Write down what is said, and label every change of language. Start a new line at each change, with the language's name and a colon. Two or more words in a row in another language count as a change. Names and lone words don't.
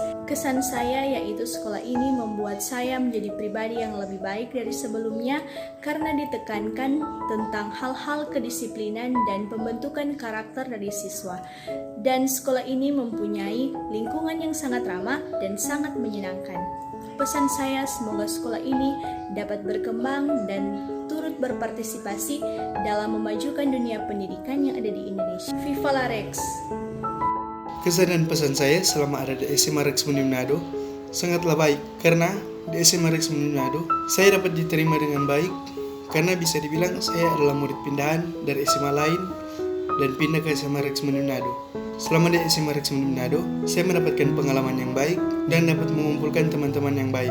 Indonesian: Kesan saya yaitu sekolah ini membuat saya menjadi pribadi yang lebih baik dari sebelumnya karena ditekankan tentang hal-hal kedisiplinan dan pembentukan karakter dari siswa. Dan sekolah ini mempunyai lingkungan yang sangat ramah dan sangat menyenangkan. Pesan saya semoga sekolah ini dapat berkembang dan turut berpartisipasi dalam memajukan dunia pendidikan yang ada di Indonesia.
Latin: Viva la Rex!
Indonesian: Kesan dan pesan saya selama ada di SMA Reksmundi Manado sangatlah baik karena di SMA Reksmundi Manado saya dapat diterima dengan baik karena bisa dibilang saya adalah murid pindahan dari SMA lain dan pindah ke SMA Reksmundi Manado. Selama di SMA Reksmundi Manado, saya mendapatkan pengalaman yang baik dan dapat mengumpulkan teman-teman yang baik.